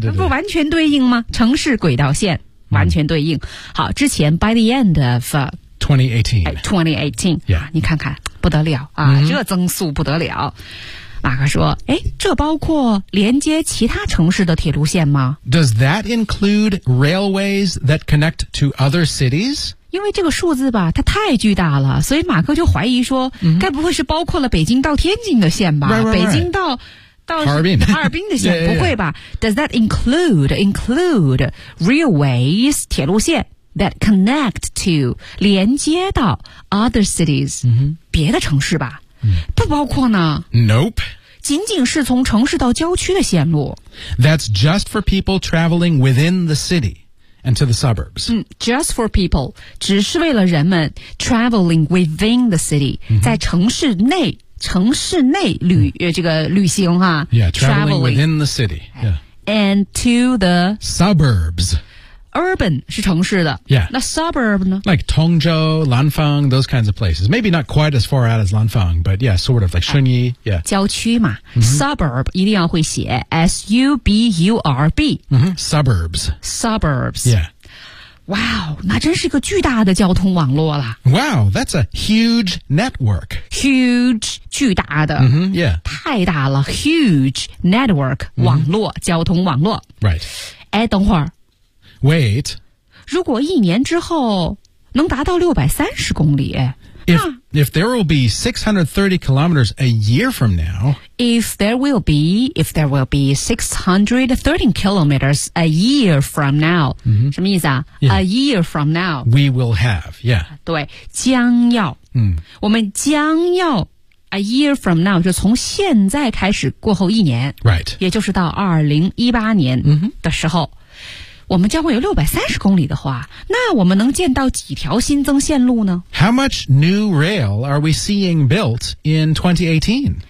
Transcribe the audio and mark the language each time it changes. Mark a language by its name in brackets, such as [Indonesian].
[Chinese] 不完全对应吗城市轨道线。完全对应。好之前 [English] by the end of 2018. Yeah. [Chinese] 你看看不得了啊、 mm-hmm. 这增速不得了。马克说诶这包括连接其他城市的铁路线吗 [English] Does that include railways that connect to other cities? [Chinese] 因为这个数字吧它太巨大了所以马克就怀疑说、 mm-hmm. 该不会是包括了北京到天津的线吧 [English] right. [Chinese] 北京到哈尔滨的线 [English] yeah, yeah. [Chinese] 不会吧 [English] Does that include railways, [Chinese] 铁路线 [English] that connect to, [Chinese] 连接到 [English] other cities,、 mm-hmm. [Chinese] 别的城市吧不包括呢 [English] Nope [Chinese] 仅仅是从城市到郊区的线路 [English] That's just for people traveling within the city and to the suburbs、 Just for people [Chinese] 只是为了人们 [English] traveling within the city、 mm-hmm. [Chinese] 在城市内旅、mm-hmm. 这个旅行哈 [English] Yeah, traveling within the city、yeah. And to the Suburbs [Chinese] urban 是城市的 [English] Yeah. [Chinese] 那 suburb 呢 [English] Like Tongzhou, Lanfang, those kinds of places. Maybe not quite as far out as Lanfang, but yeah, sort of like Shunyi. Yeah. [Chinese] 郊区嘛、mm-hmm. Suburb 一定要会写 S-U-B-U-R-B、 [English] mm-hmm. Suburbs. Suburbs. Yeah. [Chinese] Wow, 那真是个巨大的交通网络了。 [English] Wow, that's a huge network. [Chinese] Huge, 巨大的。 Mm-hmm, yeah. 太大了 [English] huge network,、 [Chinese] mm-hmm. 网络交通网络。 [English] Right. [Chinese] 哎等会儿。 [English] Wait. [Chinese] 如果一年之后能达到630公里。 [English] If there will be 630 kilometers a year from now. If there will be 630 kilometers a year from now.、 Mm-hmm. [Chinese] 什么意思啊、 [English] yeah. A year from now. We will have, yeah. [Chinese] 对将要、 mm. 我们将要 [English] a year from now, [Chinese] 就从现在开始过后一年。 [English] Right. [Chinese] 也就是到2018年的时候、 mm-hmm. 我们将会有630公里的话，那我们能建到几条新增线路呢 [English] ？How much new rail are we seeing built in 2018?